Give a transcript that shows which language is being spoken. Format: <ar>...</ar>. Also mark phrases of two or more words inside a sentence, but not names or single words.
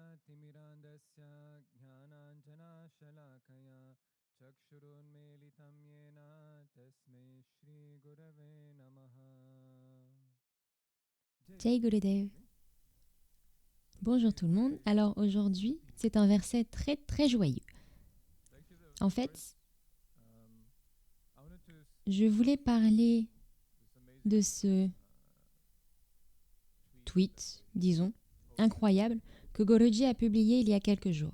<sa>तिमिरान्धस्य ज्ञानाञ्जनशलाकया चक्षुरुन्मीलितं येन तस्मै श्रीगुरवे नमः.</sa> <hi>जय गुरुदेव.</hi> <fr>Bonjour tout le monde. Alors aujourd'hui, c'est un verset très très joyeux. En fait, je voulais parler de ce tweet, disons, incroyable, que Guruji a publié il y a quelques jours.</fr>